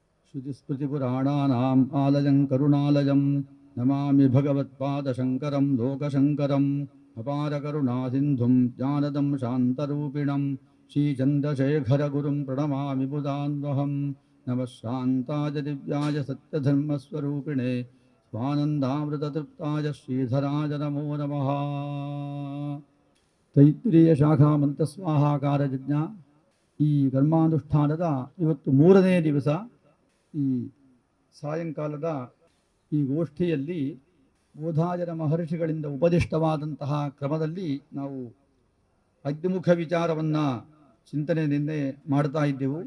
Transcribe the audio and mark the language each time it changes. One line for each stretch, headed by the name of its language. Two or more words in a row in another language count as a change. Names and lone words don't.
Sanskrit: श्रुतिस्मृतिपुराणानाम् आलयं करुणालयं नमामि भगवत्पादशङ्करं लोकशङ्करम् अपारकरुणासिन्धुं ज्ञानदं शान्तरूपिणं श्रीचन्द्रशेखरगुरुं प्रणमामि बुधान्वहं नमः शान्ताय दिव्याय सत्यधर्मस्वरूपिणे स्वानन्दामृततृप्ताय श्रीधराय नमो नमः।
Kannada: ತೈತ್ರಿಯ ಶಾಖಾ ಮಂತ್ರಸ್ವಾಹಾಕಾರ ಯಜ್ಞ ಈ ಕರ್ಮಾನುಷ್ಠಾನದ ಇವತ್ತು 3ನೇ ದಿವಸ. ಈ ಸಾಯಂಕಾಲದ ಈ ಗೋಷ್ಠಿಯಲ್ಲಿ ಬೋಧಾಯನ ಮಹರ್ಷಿಗಳಿಂದ ಉಪದಿಷ್ಟವಾದಂತಹ ಕ್ರಮದಲ್ಲಿ ನಾವು ಅಗ್ನಿಮುಖ ವಿಚಾರವನ್ನು ಚಿಂತನೆ ನಿನ್ನೆ ಮಾಡ್ತಾ ಇದ್ದೆವು.